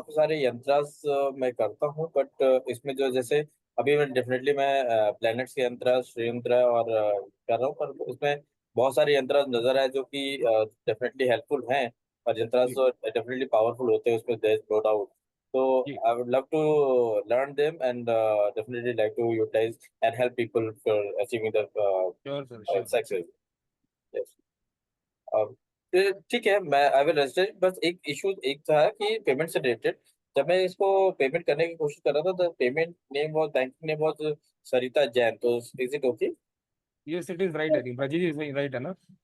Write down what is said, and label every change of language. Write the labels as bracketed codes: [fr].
[hi] काफी सारे यंत्रास मैं करता हूँ, बट इसमें जो जैसे अभी मैं डेफिनेटली मैं प्लैनेट्स के यंत्र, श्री यंत्र और कर रहा हूँ, पर उसमें बहुत सारे यंत्र नजर आए जो कि डेफिनेटली हेल्पफुल हैं और यंत्रास जी डेफिनेटली पावरफुल होते हैं, उसमें [en] There is no doubt. So [hi] ji [en] I would love to learn them and definitely like to utilize and help people for achieving the sure sir sure. success. Yes. [hi] ठीक है, मैं [en] I will register. [hi] बस एक issue एक था कि payment से related, जब मैं इसको पेमेंट करने की कोशिश कर रहा था तो payment name was, banking name was सरिता जैन, तो [en] Is it okay? Yes it is right, I think Prachi is right [hi] है ना।